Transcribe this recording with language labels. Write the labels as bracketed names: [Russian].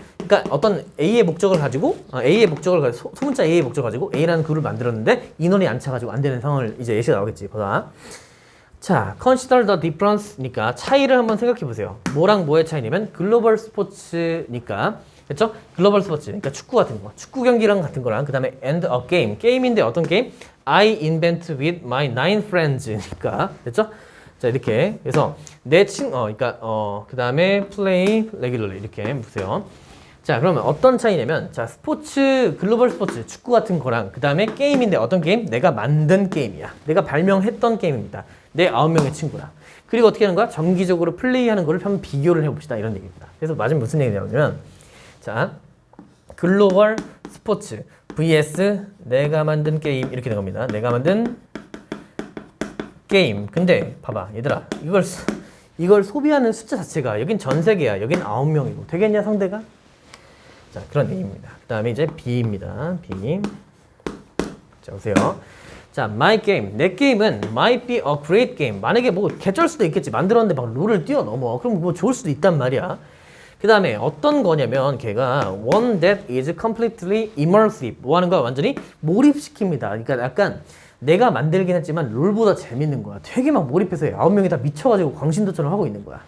[Korean] 그러니까 어떤 A의 목적을 가지고, 소문자 A의 목적을 가지고 A라는 그룹을 만들었는데 인원이 안 차가지고 안 되는 상황을 이제 예시가 나오겠지. 보자. 자, [English] consider the difference [Korean] 니까 차이를 한번 생각해 보세요. 뭐랑 뭐의 차이냐면 글로벌 스포츠니까. 그렇죠? 글로벌 스포츠. 그러니까 축구 같은 거. 축구 경기랑 같은 거랑 그다음에 [English] and a game. [Korean] 게임인데 어떤 게임? [English] I invent with my 9 friends니까. [Korean] 됐죠? 자, 이렇게. 그래서 내 그다음에 [English] play regularly [Korean] 이렇게 보세요. 자, 그러면 어떤 차이냐면 자, 글로벌 스포츠, 축구 같은 거랑 그다음에 게임인데 어떤 게임? 내가 만든 게임이야. 내가 발명했던 게임입니다. 내 9명의 친구라. 그리고 어떻게 하는 거야? 정기적으로 플레이하는 거를 한번 비교를 해봅시다. 이런 얘기입니다. 그래서 맞으면 무슨 얘기냐면 자, 글로벌 스포츠 vs 내가 만든 게임 이렇게 된 겁니다. 내가 만든 게임. 근데 봐봐 얘들아, 이걸 소비하는 숫자 자체가 여긴 전 세계야. 여긴 9명이고 되겠냐 상대가? 자, 그런 얘기입니다. 그 다음에 이제 B입니다. B. 자, 보세요. 자, [English] my game. [Korean] 내 게임은 [English] might be a great game. [Korean] 만약에 뭐 개쩔 수도 있겠지. 만들었는데 막 룰을 뛰어넘어. 그럼 뭐 좋을 수도 있단 말이야. 그 다음에 어떤 거냐면 걔가 [English] one that is completely immersive. [Korean] 뭐 하는 거야? 완전히 몰입시킵니다. 그러니까 약간 내가 만들긴 했지만 룰보다 재밌는 거야. 되게 막 몰입해서 9명이 다 미쳐가지고 광신도처럼 하고 있는 거야.